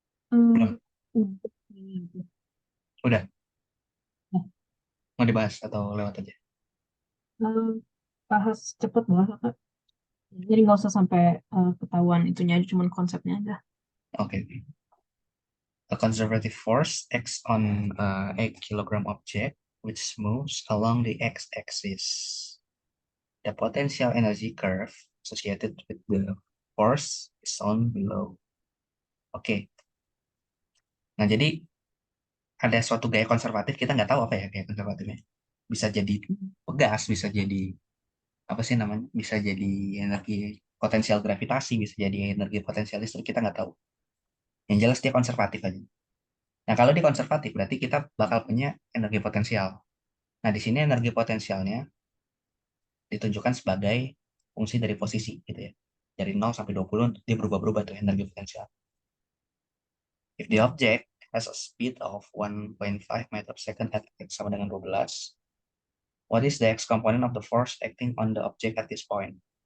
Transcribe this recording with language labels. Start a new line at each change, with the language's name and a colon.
Indonesian: Belum? Udah. Ini. Udah? Ya. Mau dibahas atau lewat aja? Eh, bahas cepet lah, Kak. Jadi nggak usah sampai ketahuan itunya aja, cuman konsepnya aja. Oke.
English: A conservative force acts on a kilogram object which moves along the x-axis. The potential energy curve associated with the force is shown below.
Indonesian: Oke, nah jadi ada suatu gaya konservatif, kita nggak tahu apa ya gaya konservatifnya. Bisa jadi Hmm. pegas, bisa jadi apa sih namanya? Bisa jadi energi potensial gravitasi, bisa jadi energi potensial listrik, kita nggak tahu. Yang jelas dia konservatif aja. Nah kalau dia konservatif berarti kita bakal punya energi potensial. Nah di sini energi potensialnya ditunjukkan sebagai fungsi dari posisi gitu ya. Dari 0 sampai 20 dia berubah-berubah tuh energi potensial.
English: If the object has a speed of 1.5 meter per second at x
Indonesian: sama dengan
English: 12, what is the x component of the force acting on the object at this point?